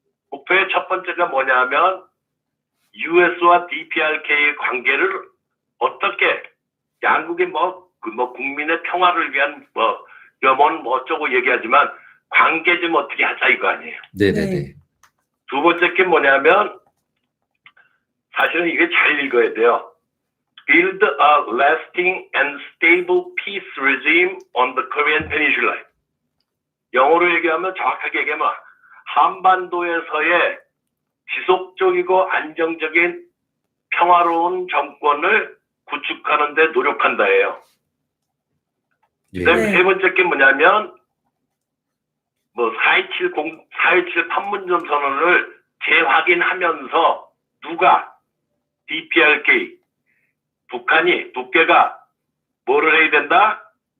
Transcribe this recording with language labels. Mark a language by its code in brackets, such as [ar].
[ko] 목표의 첫 번째가 뭐냐면 US와 DPRK의 관계를 어떻게 양국의 국민의 평화를 위한 염원 어쩌고 얘기하지만 관계 좀 어떻게 하자 이거 아니에요. 네네네. 네. 두 번째 게 뭐냐면 사실은 이게 잘 읽어야 돼요. [en] Build a lasting and stable peace regime on the Korean Peninsula. [ko] 영어로 얘기하면 정확하게 얘기하면 한반도에서의 지속적이고 안정적인 평화로운 정권을 구축하는 데 노력한다예요. 예. 그다음에 네. 세 번째 게 뭐냐면 4.27 판문점 선언을 재확인하면서 누가 DPRK 북한이 뭐를 해야 된다?